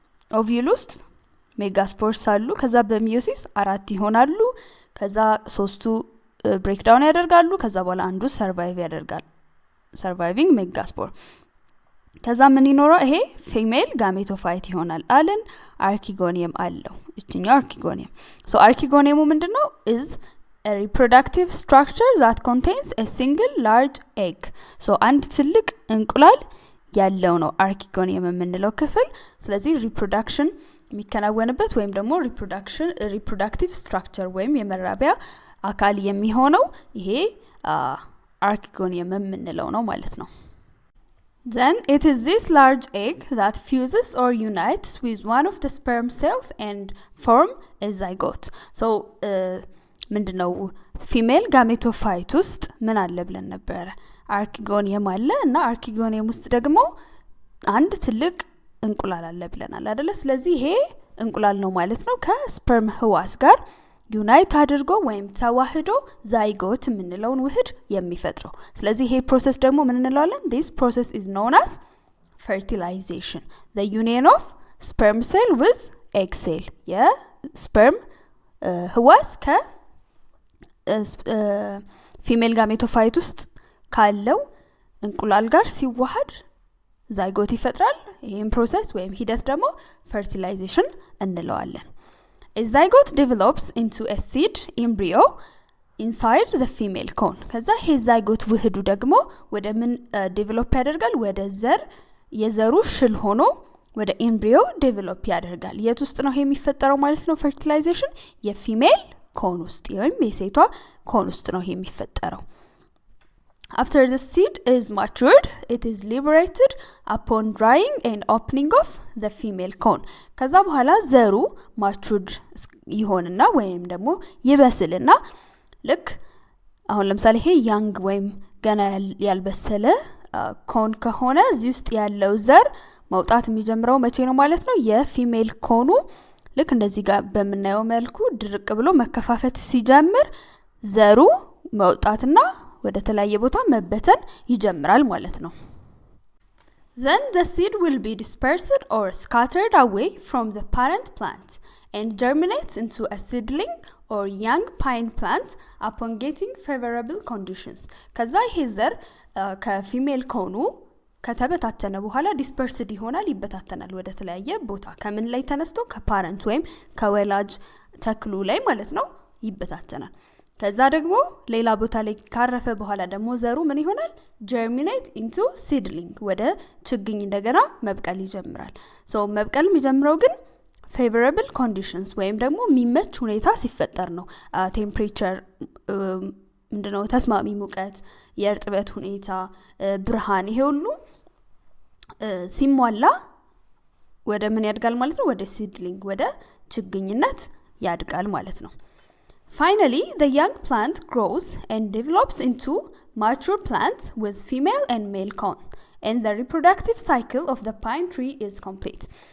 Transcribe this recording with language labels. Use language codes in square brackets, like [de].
[am] ኦቪዩል ውስጥ ሜጋስፖርስ አሉ። ከዛ በሚዮሲስ 4 ይሆናሉ። ከዛ 3ቱ ብሬክዳውን ያደርጋሉ። ከዛ በኋላ አንዱ ሰርቫይቭ ያደርጋል፣ ሰርቫይቪንግ ሜጋስፖር። ከዛ ምን ይኖረው? ይሄ ፊሜል ጋሜቶፋይት ይሆናል አለን። አርኪጎኒየም አለው። እቺኛው አርኪጎኒየም። ሶ አርኪጎኒየሙ ምንድነው? [en] is a reproductive structure that contains a single large egg. [am] ሶ አንድ ትልቅ እንቁላል ያለው ነው አርኪጎኒየም የምንለው ክፍል። ስለዚህ ሪፕሮዳክሽን የሚከናወንበት ወይም ደግሞ [en] reproductive structure [am] ወይም የመራቢያ አካል የሚሆነው ይሄ አርኪጎኒየም የምንለው ነው ማለት ነው። [en] Then it is this large egg that fuses or unites with one of the sperm cells and form a zygote. [am] So ምንድነው? ፊሜል ጋሜቶፋይት ውስጥ ምን አለ ብለን ነበር? አርኪጎኒየም አለ እና አርኪጎኒየም ውስጥ ደግሞ አንድ ትልቅ እንቁላል አለ ብለናል አይደለ? ስለዚህ ይሄ እንቁላል ነው ማለት ነው ከስፐርም ህዋስ ጋር ዩናይት አድርጎ ወይም ተዋህዶ ዛይጎት የምንለውን ውህድ የሚፈጥረው። ስለዚህ ይሄ ፕሮሰስ ደግሞ ምን እንለዋለን? [en] this process is known as fertilization, the union of sperm cell with egg cell. [am] የስፐርም ህዋስ ከፊሜል ጋሜቶፋይት ውስጥ ካለው እንቁላል ጋር ሲዋሃድ ዛይጎት ይፈጥራል። ይሄን ፕሮሰስ ወይም ሂደት ደግሞ fertilization እንለዋለን። [en] A zygote develops into a seed embryo inside the female cone. [am] ከዛ ይሄ ዛይጎት ውህዱ ደግሞ ወደ ምን ዴቨሎፕ ያደርጋል? ወደ ዘር የዘሩ ሽል ሆኖ ወደ ኤምብሪዮ ዴቨሎፕ ያደርጋል። የት ውስጥ ነው የሚፈጠረው ማለት ነው? [en] fertilization [am] የፊሜል ኮን ውስጥ ወይም የሴቷ ኮን ውስጥ ነው የሚፈጠረው። [en] After the seed is matured, it is liberated upon drying and opening of the female cone. [am] ከዛ በኋላ ዘሩ matured ይሆንና ወይም ደግሞ ይበስልና ልክ አሁን ለምሳሌ ይሄ young ወይም ገና ያልበሰለ ኮን ከሆነ እዚህ ውስጥ ያለው ዘር መውጣት የሚጀምረው መቼ ነው ማለት ነው? የፊሜል ኮኑ ልክ እንደዚህ ጋር በመናየው መልኩ ድርቅ ብሎ መከፋፈት ሲጀምር ዘሩ መውጣትና ወደ ተለያየ ቦታ መበተን ይጀምራል ማለት ነው። [en] Then the seed will be dispersed or scattered away from the parent plant and germinates into a seedling or young pine plant upon getting favorable conditions. [am] ከዛ ይሄ ዘር ከፊሜል ኮኑ ከተበታተነ በኋላ ዲስፐርስድ ይሆናል፣ ይበታተናል ወደ ተለያየ ቦታ። ከምን ላይ ተነስቶ? ከፓረንት ወይም ከወላጅ ተክሉ ላይ ማለት ነው ይበታተናል። ከዛ ደግሞ ሌላ ቦታ ላይ ካረፈ በኋላ ደግሞ ዘሩ ምን ይሆናል? [en] germinate into seedling [am] ወደ ችግኝ እንደገና መብቀል ይጀምራል። ሶ መብቀል የሚጀምረው ግን [en] favorable conditions [am] ወይም ደግሞ የሚመች ሁኔታ ሲፈጠር ነው። ቴምፕሬቸር ምንድነው? ተስማሚ ሙቀት፣ የእርጥበት ሁኔታ፣ ብርሃን፣ ይሄ ሁሉ ሲሟላ ወደ ምን ያድጋል ማለት ነው? ወደ seedling ወደ ችግኝነት ያድጋል ማለት ነው። [en] Finally, the young plant grows and develops into mature plant with female and male cone, and the reproductive cycle of the pine tree is complete.